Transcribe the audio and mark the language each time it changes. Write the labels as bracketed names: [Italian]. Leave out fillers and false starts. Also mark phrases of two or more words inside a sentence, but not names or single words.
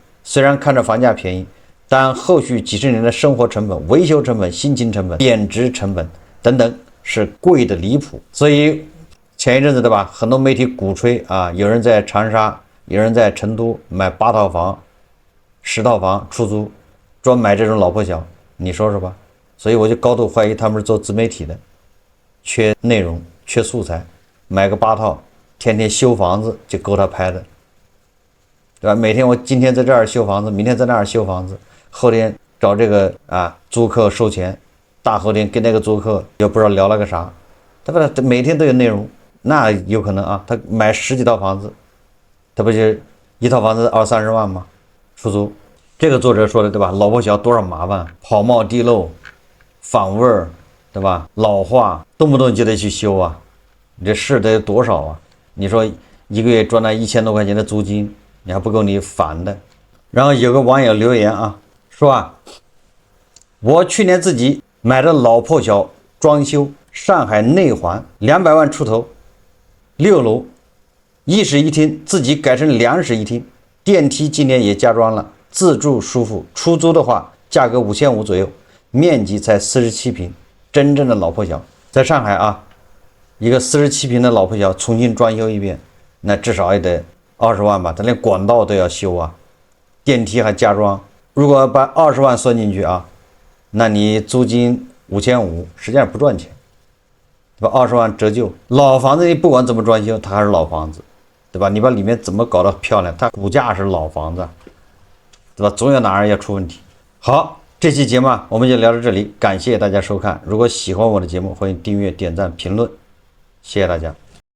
[Chinese] 雖然看着房價便宜，但後續幾十年的生活成本、維修成本、新秦成本、貶值成本等等是貴的離譜。所以前一陣子對吧，很多媒體鼓吹啊，有人在長沙，有人在成都買8套房、10套房出租，專買這種老破小，你說是吧？所以我就高度懷疑他們是做自媒體的，缺內容、缺素材，買個8套，天天修房子就夠他拍的，对吧？每天我今天在這兒修房子，明天在那兒修房子，後天找這個租客收錢，大後天跟那個租客又不知道聊了個啥，对吧？每天都有內容，那有可能啊，他買10幾套房子，他不就一套房子20-30萬嗎？出租。這個作者說的对吧？老破小多少麻煩，跑冒地漏，反味兒，對吧？老化，動不動就得去修啊，你這事得有多少啊？你說一個月賺那1000多塊錢的租金，你還不夠你煩的。然後有個網友留言啊，說我去年自己買的老破小裝修，上海內環200萬出頭，6樓1室1廳，自己改成2室1廳，電梯今年也加裝了，自住舒服，出租的話價格5500左右，面積才47 平，真正的老破小。在上海啊，一个47平的老破小重新裝修一遍，那至少也得20萬吧，他連管道都要修啊，電梯還加裝，如果把20萬算進去啊，那你租金5500，實際上不賺錢，對吧？20萬折舊，老房子你不管怎麼裝修，它還是老房子，對吧？你把裡面怎麼搞得漂亮，它骨架是老房子，對吧？總有哪兒要出問題。好，這期節目我們就聊到這裡，感謝大家收看。如果喜歡我的節目，歡迎訂閱、點讚、評論，謝謝大家。